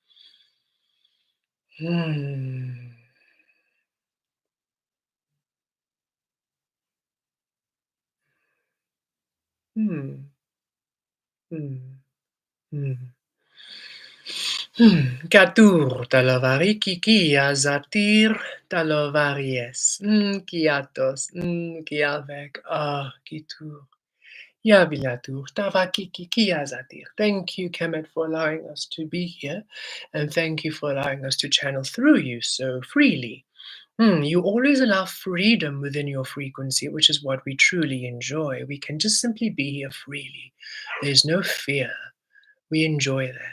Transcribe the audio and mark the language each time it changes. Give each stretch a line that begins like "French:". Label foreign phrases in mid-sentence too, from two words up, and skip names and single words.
English: Hmm. Hmm. Hmm. Hmm. Katur talavari kiki azatir talavaries. Kiatos. Kiavek. Ah, kitur. Yavilatur tavakiki kiazatir. Thank you, Kemet, for allowing us to be here. And thank you for allowing us to channel through you so freely. You always allow freedom within your frequency, which is what we truly enjoy. We can just simply be here freely. There's no fear. We enjoy that.